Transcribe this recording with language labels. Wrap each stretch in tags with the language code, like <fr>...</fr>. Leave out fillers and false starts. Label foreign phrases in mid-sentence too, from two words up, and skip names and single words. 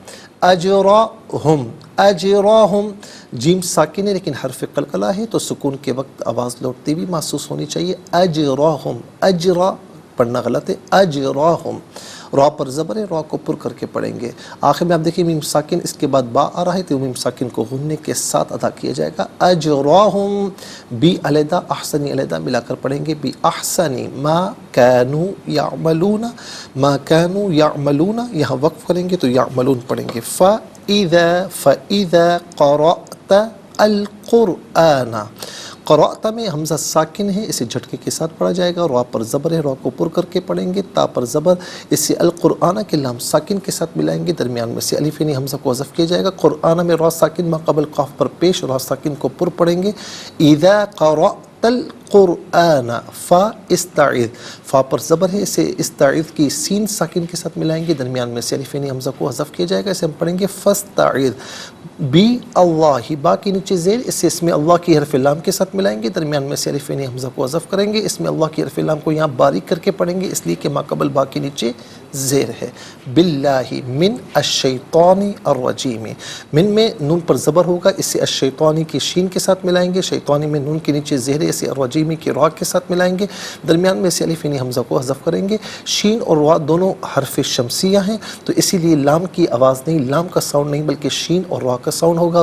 <ur>اجرہم، اجرہم، جیم ساکن ہے لیکن حرف قلقلہ ہے، تو سکون کے وقت آواز لوٹتی بھی محسوس ہونی چاہیے۔ اجرہم، اجرا پڑھنا غلط ہے، اجرہم، را پر زبر ہے، را کو پر کر کے پڑھیں گے. آخر میں آپ دیکھیں میم ساکن اس کے بعد با آ رہا ہے تو میم ساکن کو غننے کے ساتھ ادا کیا جائے گا. اجراہم، بی علیحدہ احسنی علیحدہ ملا کر پڑھیں گے.</ur> <ar>بی احسنی ما کانوا یعملون، ما کانوا یعملون</ar> <ur>یہاں وقف کریں گے تو یعملون پڑھیں گے.</ur> <ar>فَإِذَا قَرَأْتَ الْقُرْآنَ،</ar> <ur>قرأت میں حمزہ ساکن ہے، اسے جھٹکے کے ساتھ پڑھا جائے گا. را پر زبر ہے، را کو پر کر کے پڑھیں گے. تا پر زبر، اسے القرآن کے لام ساکن کے ساتھ ملائیں گے، درمیان میں سے الف یعنی حمزہ کو حذف کیا جائے گا. قرآن میں را ساکن ما قبل قاف پر پیش، را ساکن کو پر پڑھیں گے.</ur> <ar>اذا قرأت القرآن فاستعذ،</ar> <ur>فا پر زبر ہے، اسے استعذ کی سین ساکن کے ساتھ ملائیں گے، درمیان میں سے الف یعنی حمزہ کو حذف کیا جائے گا. اسے ہم پڑھیں گے فاستعذ.</ur> <ar>بی اللہ،</ar> <ur>با کے نیچے زیر، اسے اس میں اللہ کی حرف لام کے ساتھ ملائیں گے، درمیان میں سے الف یعنی حمزہ کو حذف کریں گے. اس میں اللہ کی حرف لام کو یہاں باریک کر کے پڑھیں گے، اس لیے کہ ما قبل با کے نیچے زیر ہے.</ur> <ar>باللہ من الشیطان الرجیم،</ar> <ur>من میں نون پر زبر ہوگا، اسے الشیطانی کی شین کے ساتھ ملائیں گے. شیطانی میں نون کے نیچے زیر ہے، اسے الرجیمی کی را کے ساتھ ملائیں گے، درمیان میں سے الف یعنی حمزہ کو حذف کریں گے. شین اور را دونوں حرف شمسیہ ہیں تو اسی لیے لام کی آواز نہیں، لام کا ساؤنڈ نہیں، بلکہ شین اور را کا ساؤنڈ ہوگا.</ur>